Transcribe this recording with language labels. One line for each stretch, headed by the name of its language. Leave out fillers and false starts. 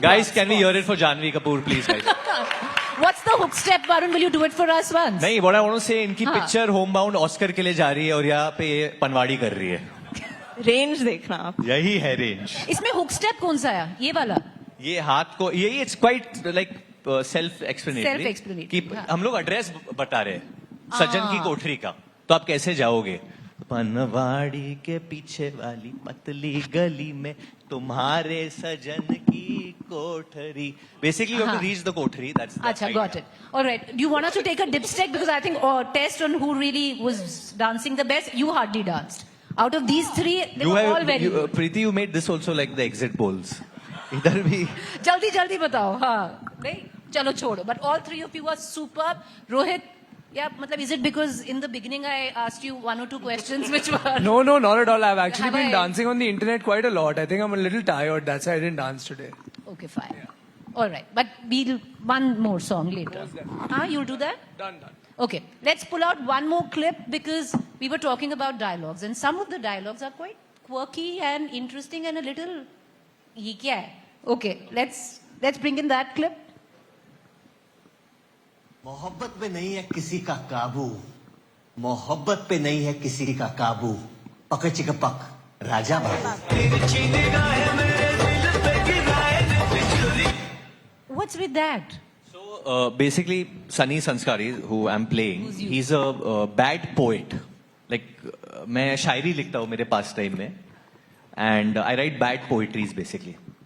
English: Guys, can we hear it for Janvi Kapoor, please, guys? What's the hook step, Varun? Will you do it for us once? नहीं, what I want to say, इनकी
Hindi: हाँ। Picture home bound Oscar के लिए जा रही है और यहाँ पे ये पनवाड़ी कर रही है. Range देखना आप. यही है रेंज. इसमें हुक स्टेप कौन सा है? ये वाला? ये हाथ को यही
English: it's quite like self explanatory Self-explanatory,
Hindi: कि हाँ। हम लोग एड्रेस बता रहे हैं सज्जन की कोठरी का, तो आप कैसे जाओगे? पनवाड़ी के पीछे वाली पतली गली में तुम्हारे सजन की कोठरी.
English: Basically, you have to
Hindi: हाँ।
English: reach the kothri. That's Acha, got it. All right. Do you want us to take a dipstick? Because I think test on who really was dancing the best. You hardly danced. Out of these 3, they You were all have, very good. Preeti, you made this also like the exit polls.
Hindi: इधर भी जल्दी बताओ. हाँ. नहीं? चलो छोड़ो.
English: But all 3 of you are superb. Rohit, yeah, मतलब is it because in the beginning I asked you 1 or 2 questions which were... No, not at all. I've actually Have been I- dancing on the internet quite a lot. I think I'm a little tired. That's why I didn't dance today. Okay, fine. All right. But we'll one more song later. You'll do that? Done. Okay, let's pull out one more clip because we were talking about dialogues and some of the dialogues are quite quirky and interesting and a little...
Hindi: Ye kya hai?
English: Okay, let's bring in that clip.
Hindi: मोहब्बत पे नहीं है किसी का काबू, मोहब्बत पे नहीं है किसी का काबू, पक चिक पक Raja Babu.
English: What's with that? So basically, Sunny Sanskari, who I'm playing, he's a bad poet.
Hindi: Like मैं शायरी लिखता हूँ मेरे पास टाइम में,
English: and I write bad poetries basically.